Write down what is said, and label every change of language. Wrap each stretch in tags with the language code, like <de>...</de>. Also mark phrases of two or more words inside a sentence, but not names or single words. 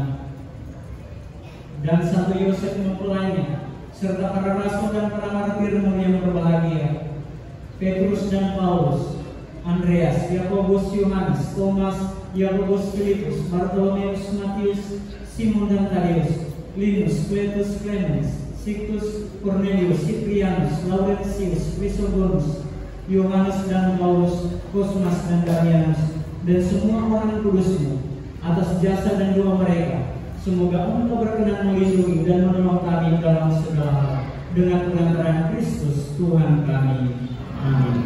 <id>Dan Santo Yosef mempelainya, serta para rasul dan para martirmu yang berbahagia, Petrus dan Paulus, Andreas, Yakobus, Yohanes, Thomas, Yakobus, Filipus, Bartolomeus, Matius, Simon dan Tadeus, Linus, Cletus, Clemens, Sictus, Cornelius, Ciprianus, Laurentius, Chrysogonus, Yohanes dan Paulus, Cosmas dan Damianus, dan semua orang kudusmu atas jasa dan doa mereka. Semoga engkau berkenan melindungi dan menolong kami dalam segala hal dengan pengantaran Kristus Tuhan kami. Amin.</id>